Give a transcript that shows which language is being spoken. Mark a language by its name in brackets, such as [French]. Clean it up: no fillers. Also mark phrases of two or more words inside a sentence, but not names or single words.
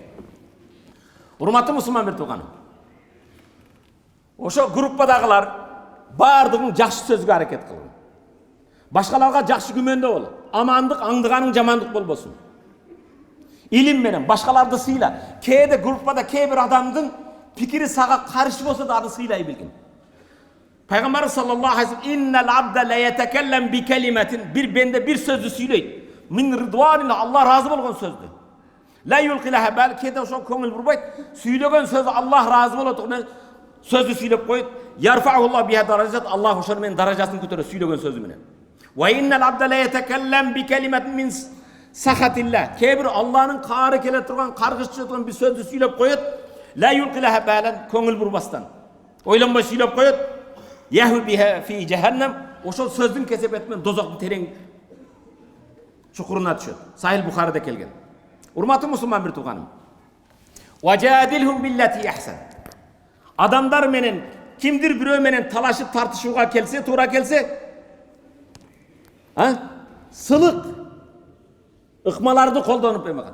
[Kyrgyz] Урматтуу мусулман бир тууганым. Ошо группадагылар бардыгын жакшы сөзгө аракет кылгын. Башкаларга жакшы күмөндө бол. Амандык аңдыганың жамандык болбосун. Илим менен башкаларды сыйла. Кээде группада кээ бир адамдын пикири сага каршы болсо да аны сыйлай билгин. [Arabic] Пайгамбар صلى الله عليه و سلم "إن العبد ليتكلم بكلمة" [Kyrgyz] бир бенде бир сөздү сүйлөйт. [Arabic] من رضوان الله, [Kyrgyz] Алла ыраазы болгон сөздү. [Arabic] لا يلقي لها بال, [Kyrgyz] kede ошо көңүл бурбайт. Сүйлөгөн сөзү Allah razı болот, сөздү сүйлөп коет. [Arabic] يرفع الله بها درجات, [Kyrgyz] Allah ошону менен даражасын көтөрөт сүйлөгөн сөзү менен. [Arabic] وإن العبد ليتكلم بكلمة من سخط الله. [Kyrgyz] Кээ бир Алланын каары келе турган, каргышчы турган бир сөздү сүйлөп коет. [Arabic] لا يلقي لها بالا, [Kyrgyz] көңүл бурбастан. Ойлонбой сүйлөп коет. [Arabic] يهوي بها في جهنم, [Kyrgyz] ошол сөздүн кесепети менен дозоктун терең чукуруна түшөт. Сахил Бухарыда келген. Урматтуу мусулман бир тууганым. [Arabic] وجادلهم بالتي أحسن. [Kyrgyz] Адамдар менен кимдир бирөө менен талашып тартышууга келсе, туура келсе, сылык ыкмаларды колдонуп эмекан.